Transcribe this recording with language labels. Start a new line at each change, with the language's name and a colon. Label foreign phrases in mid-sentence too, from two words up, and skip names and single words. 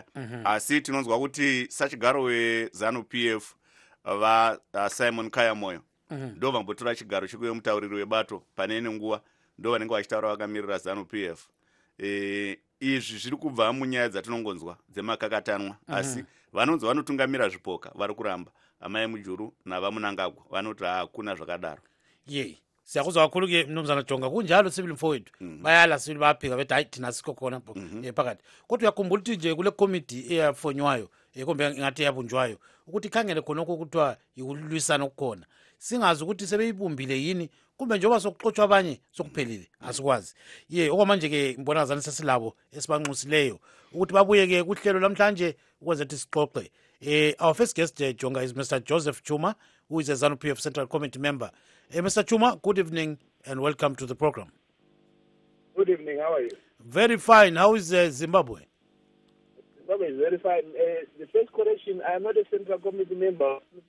Shona: Asi tinonzwa kuti sachigaro weZANU-PF Simon Kayamoyo ndo vambotora chigaro chikuve mutauriri webato pane nguva ndo vanenge vachitaura vakamirira ZANU-PF. Izvi zviri kubva munyaya dzatinongonzwa dzemakakatanwa, asi vanonzi vanotungamira zvipoka vari kuramba amai Mujuru navamunangagwa vanoti hakuna zvakadaro.
North Ndebele: Siyakuzwa kakhulu ke mnumzana Jonga kunjalo sibili mfowethu bayala sibili baphika bethi hayi thina sikho khona phakathi kodwa uyakhumbula ukuthi nje kule committee eyafonywayo kumbe ngathi yabunjwayo ukuthi khangele khona okuthiwa yikulwisana okukhona singazi ukuthi sebeyibumbile yini kumbe njengoba sokuxotsha abanye sokuphelile asikwazi. Okwamanje ke ngibona ngazani sesilabo esibanxusileyo ukuthi babuye ke kuhlelo lamhlanje ukwenza ukuthi sixoxe.
English: Our first guest Jonga is Mr. Joseph Chuma, who is a ZANU-PF Central Committee member. Mr. Chuma, good evening and welcome to the program. Good evening, how are you? Very fine. How is Zimbabwe? Zimbabwe is very fine. The first correction, I am not a Central Committee member.